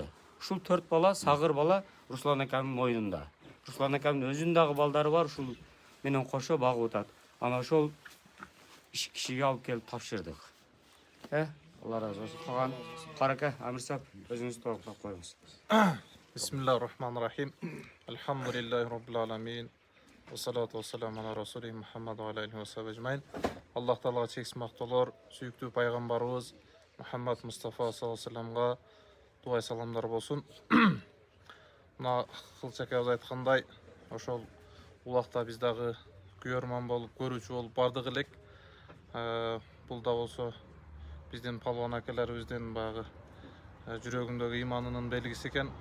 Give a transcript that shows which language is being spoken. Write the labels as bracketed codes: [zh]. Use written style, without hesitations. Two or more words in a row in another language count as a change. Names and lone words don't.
[ky] Ушул 4 бала, сагыр бала Руслан акамдын мойнунда. Руслан акамдын өзүнүн дагы балдары бар, ушул менен кошо багып отат. Ана ошол кишиге алып келип тапшырдык. Алла разы болсун. Калган Карака Амирсап өзүңүз толуктап коюңуз. [ar] بسم الله الرحمن الرحيم. الحمد لله رب العالمين. والصلاة والسلام على رسوله محمد وعليه وصحبه أجمعين. [ky] Аллах Таалага чексиз мактоолор, сүйүктүү пайгамбарыбыз Мухаммад Мустафа [ar] صلى الله عليه وسلم [ky] дуа саламдар болсун. Мына Кылчакабыз айткандай, ошол улакта биз дагы көрөрман болуп, көрүүчү болуп бардык элек. Бул да болсо биздин палван акаларыбыздын баягы жүрөгүндөгү иманынын белгиси экен.